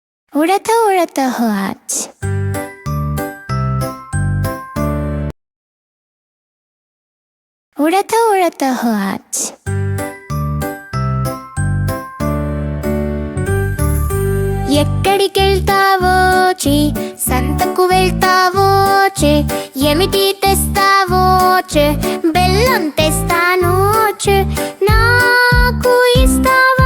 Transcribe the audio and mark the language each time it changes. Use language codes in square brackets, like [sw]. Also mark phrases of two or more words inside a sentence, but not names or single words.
[hi] उड़ता उड़ता हो आज, उड़ता उड़ता हो आज। [te] ఎక్కడికెళ్తావో చే, సంతకు వెళ్తావో చే, ఏమిటి తెస్తావో చే, బెల్లం తెస్తాను చే, నాకు ఇస్తావా?